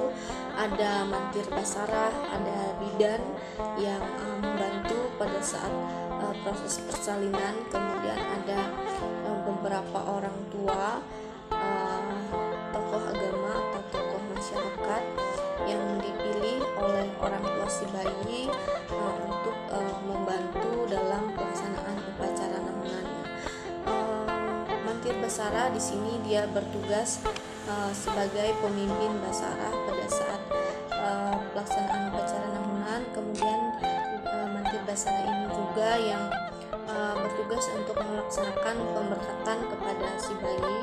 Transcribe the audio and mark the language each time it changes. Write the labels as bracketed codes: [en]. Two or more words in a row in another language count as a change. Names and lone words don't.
[id] ada mantir basarah, ada bidan yang membantu pada saat proses persalinan, kemudian ada beberapa orang tua, tokoh agama atau tokoh masyarakat yang dipilih oleh orang tua si bayi untuk membantu dalam pelaksanaan upacara nahunan. Mantir basarah di sini dia bertugas sebagai pemimpin basarah pada saat pelaksanaan upacara nahunan. Kemudian mantir basarah ini juga yang bertugas untuk melaksanakan pemberkatan kepada si bayi.